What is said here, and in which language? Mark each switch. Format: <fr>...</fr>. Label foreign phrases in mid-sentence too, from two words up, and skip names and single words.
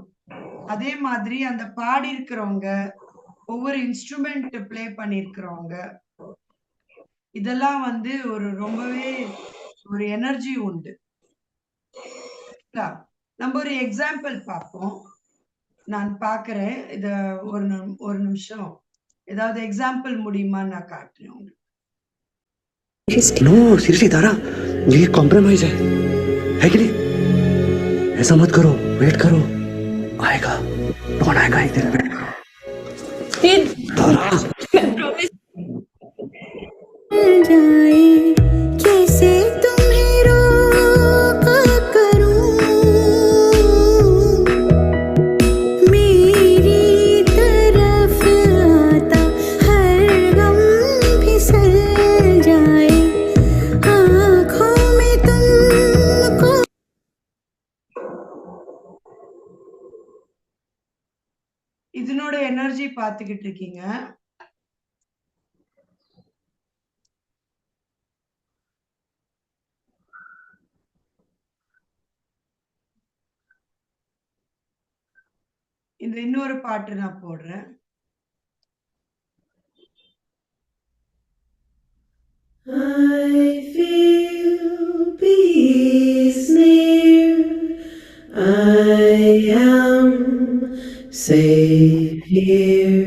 <ta>அதே மாதிரி அந்த பாடி இருக்கிறவங்க, ஒவ்வொரு</ta> <en>instrument play</en> <ta>பண்ணிருக்கிறவங்க, இதெல்லாம் வந்து ஒரு ரொம்பவே ஒரு எனர்ஜி உண்டு. நம்ம ஒரு எக்ஸாம்பிள் பார்ப்போம். நான் பார்க்கிறேன், இத ஒரு நிமிஷம் ஏதாவது எக்ஸாம்பிள் முடியுமா நான் காட்டுறேன் உங்களுக்கு.</ta> <en>No seriously</en> <hi>तारा, ये कॉम्प्रोमाइज है कि नहीं? ऐसा मत करो, वेट करो, आएगा, कौन आएगा एक दिन, वेट करो तारा। जाए कैसे तुम्हें रोका करूं मेरी तरफ आता हर गम फिसल जाए आँखों में तुमको</hi> <ta>இதனோட எனர்ஜி பார்த்துக்கிட்டு இருக்கீங்க. இந்த இன்னொரு பாட்டு நான் போடுறேன்.</ta> <en>I feel peace near. I am safe here.</en>